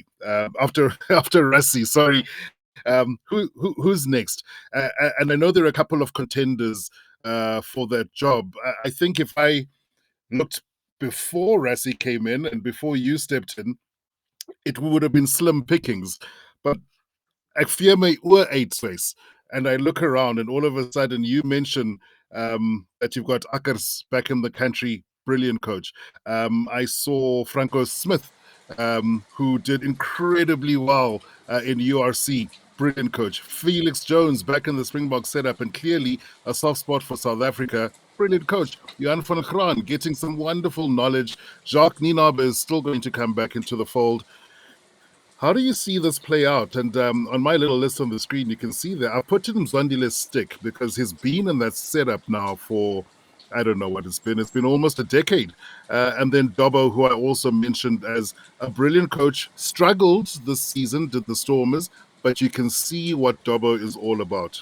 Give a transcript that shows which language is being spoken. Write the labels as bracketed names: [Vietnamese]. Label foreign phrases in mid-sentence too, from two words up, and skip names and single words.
[English] After Rassie, sorry. Who's next? And I know there are a couple of contenders for that job. I think if I looked before Rassie came in and before you stepped in, it would have been slim pickings. [Afrikaans] But ek vee my oor uit, Swys, [English] and I look around, and all of a sudden you mention that you've got Akkers back in the country. Brilliant coach. I saw Franco Smith, who did incredibly well in URC. Brilliant coach. Felix Jones back in the Springbok setup, and clearly a soft spot for South Africa. Brilliant coach. Johan van Graan getting some wonderful knowledge. Jacques Nienaber is still going to come back into the fold. How do you see this play out? And on my little list on the screen, you can see that I put in Mzwandile's stick because he's been in that setup now for, I don't know what it's been. It's been almost a decade. And then Dobbo, who I also mentioned as a brilliant coach, struggled this season, did the Stormers, but you can see what Dobbo is all about.